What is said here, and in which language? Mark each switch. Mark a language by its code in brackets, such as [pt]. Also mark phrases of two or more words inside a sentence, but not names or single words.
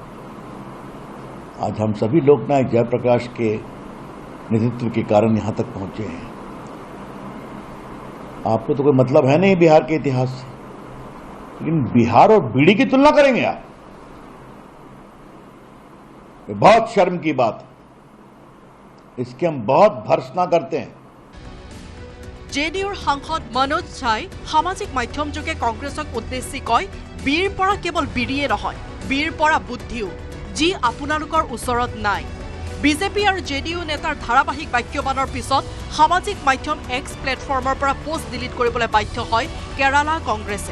[hi] आज हम सभी लोकनायक जयप्रकाश के नेतृत्व के कारण यहां तक पहुंचे हैं। आपको तो कोई मतलब है नहीं बिहार के इतिहास से, लेकिन बिहार और बीड़ी की तुलना करेंगे आप? ये बहुत शर्म की बात है, इसकी हम बहुत भर्त्सना करते हैं। [as] জেডিউৰ সাংসদ মনোজ ঝাই সামাজিক মাধ্যম যোগে কংগ্ৰেছক উদ্দেশ্যি কয়, বীৰ পৰা কেৱল বীৰিয়ে নহয়, বীৰ পৰা বুদ্ধিও, যি আপোনালোকৰ ওচৰত নাই। বিজেপি আৰু জেডিইউ নেতাৰ ধাৰাবাহিক বাক্যবাণৰ পিছত সামাজিক মাধ্যম এক্স প্লেটফৰ্মৰ পৰা [en] post delete [as] কৰিবলৈ বাধ্য হয় কেৰালা কংগ্ৰেছে।